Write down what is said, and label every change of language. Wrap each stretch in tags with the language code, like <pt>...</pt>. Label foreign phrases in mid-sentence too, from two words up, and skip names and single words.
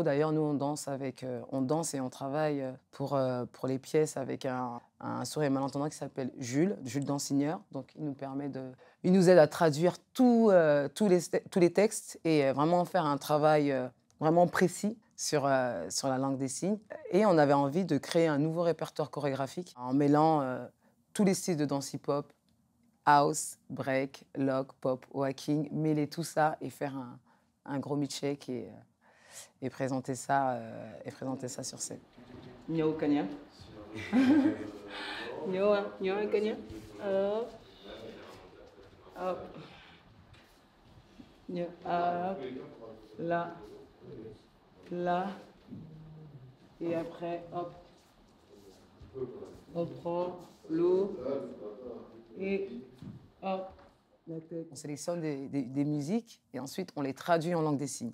<fr>D'ailleurs, nous, on danse et on travaille pour les pièces avec un sourd et malentendant qui s'appelle Jules Dansigneur. Donc, il nous aide à traduire tous les textes et vraiment faire un travail vraiment précis sur la langue des signes. Et on avait envie de créer un nouveau répertoire chorégraphique en mêlant tous les styles de danse hip-hop,</fr> <en>house, break, lock, pop, walking,</en> <fr>mêler tout ça et faire un gros milkshake et présenter ça sur scène. Nyo Kanya. Nyo Kanya. Hop. Nyo, hop. Là. Là, et après, hop, on prend l'eau et hop, la tête. On sélectionne des musiques et ensuite on les traduit en langue des signes.</fr>